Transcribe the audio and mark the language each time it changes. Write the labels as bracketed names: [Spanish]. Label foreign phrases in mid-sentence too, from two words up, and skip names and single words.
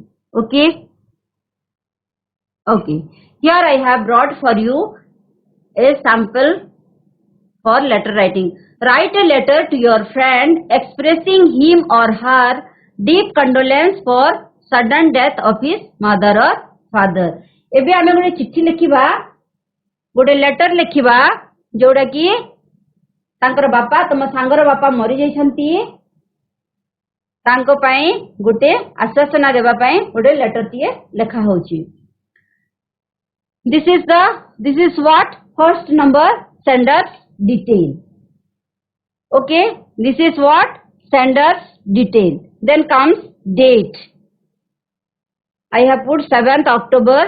[English] Okay. Okay. Here I have brought for you a sample for letter writing. Write a letter to your friend expressing him or her deep condolence for sudden death of his mother or father. [Odia] ଏବେ ଆମେ ଗୋଟେ ଚିଠି ଲିଖିବା, ଗୋଟେ ଲେଟର ଲିଖିବା ଜୋଡା କି ତାଙ୍କର ବାପା ତମ ସାଙ୍ଗର ବାପା ମରି ଯାଇଛନ୍ତି, ତାଙ୍କୁ ପାଇଁ ଗୋଟେ ଆଶ୍ୱାସନା ଦେବା ପାଇଁ ଗୋଟେ ଲେଟର ଟିଏ ଲେଖା ହୋଇଛି. [English] This is what first number, sender's detail. Okay, this is what sender's detail. Then comes date. I have put 7th October.